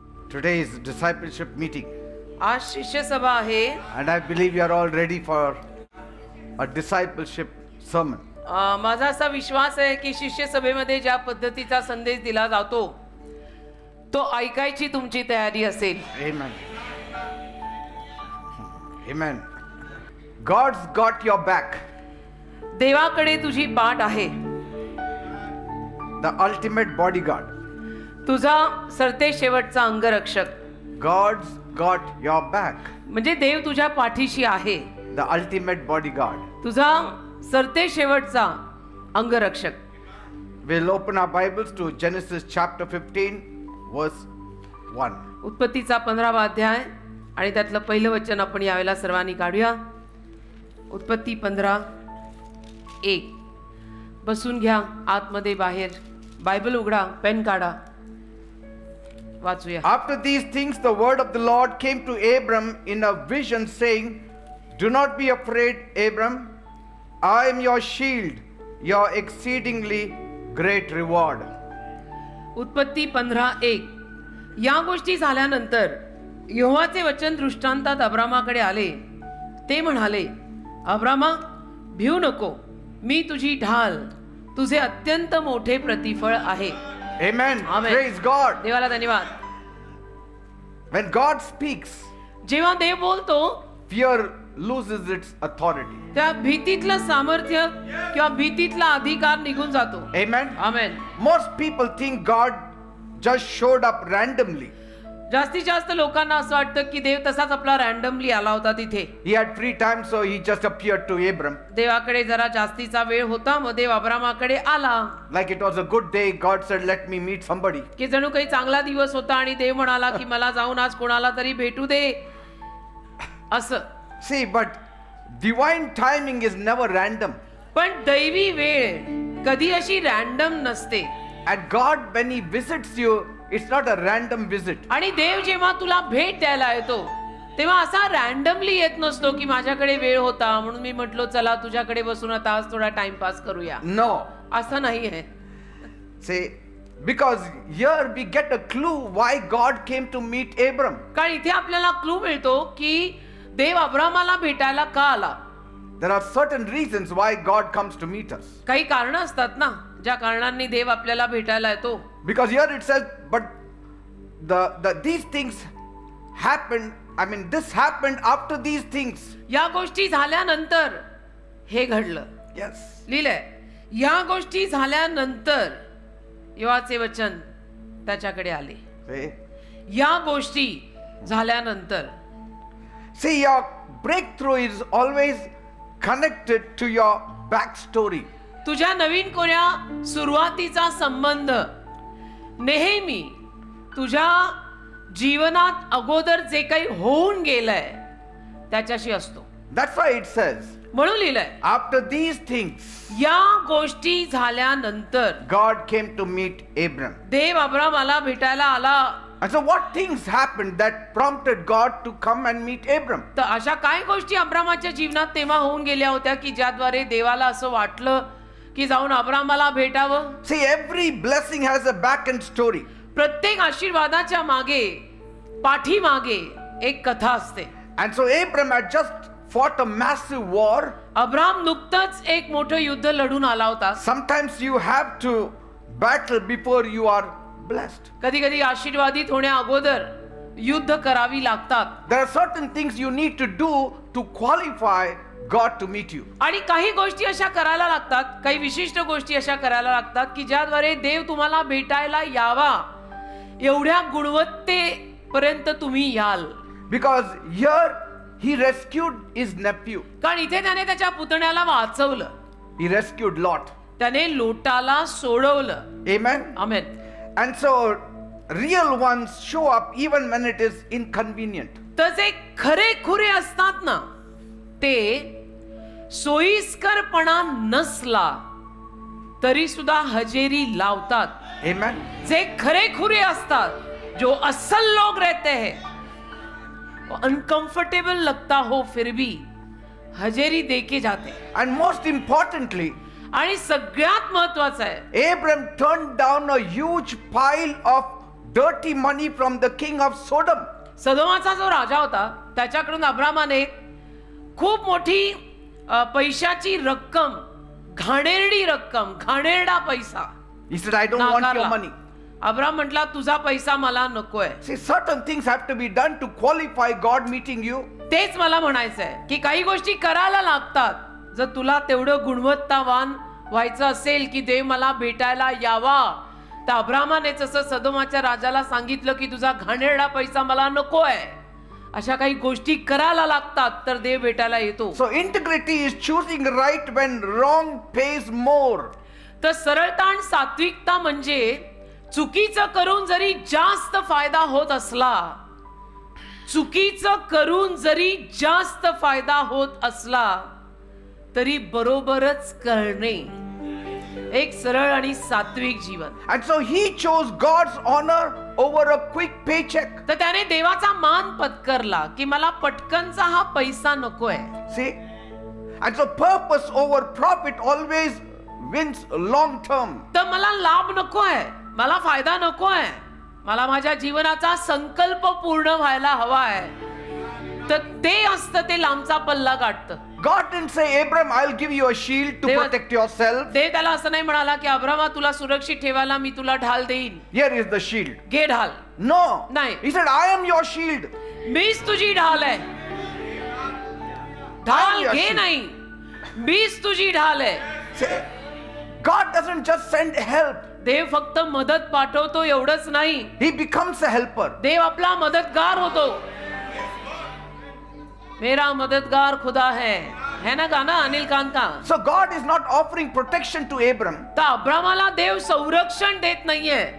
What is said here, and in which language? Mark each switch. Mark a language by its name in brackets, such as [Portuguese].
[English] Today is discipleship meeting, [Marathi] आज शिष्य सभा आहे. [English] and I believe you are all ready for a discipleship sermon. [Marathi] माझा असा विश्वास आहे की शिष्य सभेमध्ये ज्या पद्धतीचा संदेश दिला जातो तो ऐकायची तुमची तयारी असेल. [English] Amen. Amen. God's got your back. [Marathi] देवाकडे तुझी पाठ आहे. [English] The ultimate bodyguard. [Marathi] तुझा सरते शेवटचा अंगरक्षक. [English] God's got your back. [Marathi] म्हणजे देव तुझ्या पाठीशी आहे. [English] The ultimate bodyguard. [Marathi] तुझा सरते शेवटचा अंगरक्षक. [English] We'll open our Bibles to Genesis chapter 15 verse 1. [Marathi] उत्पत्तीचा 15वा अध्याय आणि त्यातलं पहिलं वचन आपण यावेळेला सर्वांनी काढूया. उत्पत्ती 15:1. बसून घ्या, आतमध्ये बाहेर बायबल उघडा, पेन काढा, वाचूया. [English] After these things the word of the Lord came to Abram in a vision saying, "Do not be afraid, Abram. I am your shield, your exceedingly great reward." [Marathi] उत्पत्ती 15:1. या गोष्टी झाल्यानंतर यहोवाचे वचन दृष्टांतात अब्रामाकडे आले. ते म्हणाले, अब्रामा, भिऊ नको, मी तुझी ढाल, तुझे अत्यंत मोठे प्रतिफळ आहे. [English] Amen. Amen. Praise God. [Marathi] देवाला धन्यवाद. [English] When God speaks, [Marathi] जेव्हा देव बोलतो [English] fear loses its authority. [Marathi] त्या भीतीतलं सामर्थ्य किंवा भीतीतला अधिकार निघून जातो. [English] Amen. [Marathi] आमेन. [English] Most people think God just showed up randomly. [Marathi] जास्तीत जास्त लोकांना असं वाटतं की देव तसाच आपला रॅन्डमली आला होता तिथे. [English] He had free time, so he just appeared to Abram. [Marathi] देवाकडे जरा जास्तीचा वेळ होता, मग देव अब्रामाकडे आला. [English] Like it was a good day, God said, "Let me meet somebody." [Marathi] की जणू काही चांगला दिवस होता आणि देव म्हणाला की मला जाऊन आज कोणाला तरी भेटू दे असं. [English] See, but divine timing is never random. [Marathi] पण दैवी वेळ कधी अशी रॅन्डम नसते. [English] And God, when He visits you, it's not a random visit. [Marathi] आणि देव जेव्हा तुला भेट द्यायला येतो तेव्हा असा रॅन्डमली येत नसतो की माझ्याकडे वेळ होता म्हणून मी म्हटलो चला तुझ्याकडे बसून आता आज थोडा टाइमपास करूया. [English] No. [Marathi] असं नाही आहे. [English] See, because here we get a clue why God came to meet Abram. [Marathi] कारण इथे आपल्याला क्लू मिळतो की देव अब्रामाला भेटायला का आला. [English] There are certain reasons why God comes to meet us. [Marathi] काही कारण असतात ना ज्या कारणांनी देव आपल्याला भेटायला येतो. [English] Because here it says, but these things happened. I mean, this happened after these things. [Marathi] या गोष्टी झाल्यानंतर हे घडलं. [English] Yes. [Marathi] लिहिलंय, या गोष्टी झाल्यानंतर यहोवाचे वचन त्याच्याकडे आले. [English] See? [Marathi] या गोष्टी झाल्यानंतर. [English] See, your breakthrough is always connected to your backstory. [Marathi] तुझ्या नवीन कोऱ्या सुरुवातीचा संबंध नेहमी तुझ्या जीवनात अगोदर जे काही होऊन गेलंय त्याच्याशी असतो. [English] That's why it says, [Marathi] म्हणून लिहिलंय, [English] after these things, [Marathi] या गोष्टी झाल्यानंतर [English] God came to meet Abram. [Marathi] देव अब्रामाला भेटायला आला. [English] And so what things happened that prompted God to come and meet Abram? [Marathi] तर अशा काय गोष्टी अब्रामाच्या जीवनात तेव्हा होऊन गेल्या होत्या की ज्याद्वारे देवाला असं वाटलं की जाऊन अब्रामाला भेटावं. [English] See, every blessing has a back end story. [Marathi] प्रत्येक आशीर्वादाच्या मागे पाठीमागे एक कथा असते. [English] And so Abram had just fought a massive war. [Marathi] Abram नुकतंच एक मोठं युद्ध लढून आला होता. [English] Sometimes you have to battle before you are blessed. [Marathi] कधी कधी आशीर्वादित होण्या अगोदर युद्ध करावी लागतात. [English] There are certain things you need to do to qualify God to meet you. [Marathi] आणि काही गोष्टी अशा करायला लागतात, काही विशिष्ट गोष्टी अशा करायला लागतात की ज्याद्वारे देव तुम्हाला भेटायला यावा एवढ्या गुणवत्तेपर्यंत तुम्ही याल. [English] Because here he rescued his nephew. [Marathi] कारण इथे त्याने त्याच्या पुतण्याला वाचवलं. [English] He rescued Lot. [Marathi] त्याने लोटाला सोडवलं. [English] Amen. [Marathi] Amen. [English] And so real ones show up even when it is inconvenient. [Marathi] तर जे खरे खुरे असतात ना ते सोयीस्करपणा नसला तरी सुद्धा हजेरी लावतात. [English] Amen. [Marathi] जे खरे खुरे असतात, [Hindi] जो असल लोग रहते हैं, अनकंफर्टेबल लगता हो फिर भी हजेरी देके जाते. [English] And most importantly, [Marathi] आणि सगळ्यात महत्वाचं आहे, [English] Abram turned down a huge pile of dirty money from the king of Sodom. [Marathi] सदोमाचा जो राजा होता त्याच्याकडून अब्रामाने खूप मोठी पैशाची रक्कम, घाणेरडी रक्कम, घाणेरडा पैसा [English] He said, I don't want your [Marathi] नाकारला. [English] money. [Marathi] अब्राम म्हटला तुझा पैसा मला नकोय. [English] See, certain things have to be done to qualify God meeting you. [Marathi] तेच मला म्हणायचंय की काही गोष्टी करायला लागतात. जर तुला तेवढं गुणवत्तावान व्हायचं असेल की देव मला भेटायला यावा, तर अब्रामाने जसं सदोमाच्या राजाला सांगितलं की तुझा घाणेरडा पैसा मला नकोय, अशा काही गोष्टी करायला लागतात तर देव भेटायला येतो. [English] So integrity is choosing right when wrong pays more. [Marathi] तर सरळता आणि सात्विकता म्हणजे चुकीचं करून जरी जास्त फायदा होत असला, चुकीचं करून जरी जास्त फायदा होत असला तरी बरोबरच करणे, एक सरळ आणि सात्विक जीवन. [English] And so he chose God's honor over a quick paycheck. [Marathi] तर त्याने देवाचा मान पत्करला की मला पटकनचा हा पैसा नकोय. [English] See? And so purpose over profit always wins long term. [Marathi] तर मला लाभ नकोय, मला फायदा नकोय, मला माझ्या जीवनाचा संकल्प पूर्ण व्हायला हवाय, तर ते असतं ते लांबचा पल्ला गाठतं. [English] God didn't say, Abram, I'll give you a shield to protect yourself. [Marathi] देव त्याला असं नाही म्हणाला की अब्रामा तुला सुरक्षित ठेवायला मी तुला ढाल देईन, [English] Here is the shield. [Marathi] घे ढाल. [English] No. [Marathi] नाही. [English] He said, I am your shield. [Marathi] मीच तुझी ढाल आहे. [English] I am [Marathi] ढाल [English] your [Marathi] घे [English] shield. [Marathi] नाही, मीच तुझी ढाल आहे. [English] See, God doesn't just send help. [Marathi] देव फक्त मदत पाठवतो एवढंच नाही, [English] He becomes a helper. [Marathi] देव आपला मदतगार होतो. [Hindi] मेरा मददगार खुदा है ना गाना अनिल कांत का. [English] So God is not offering protection to Abram. [Marathi] तर अब्रामाला देव संरक्षण देत नाहीये.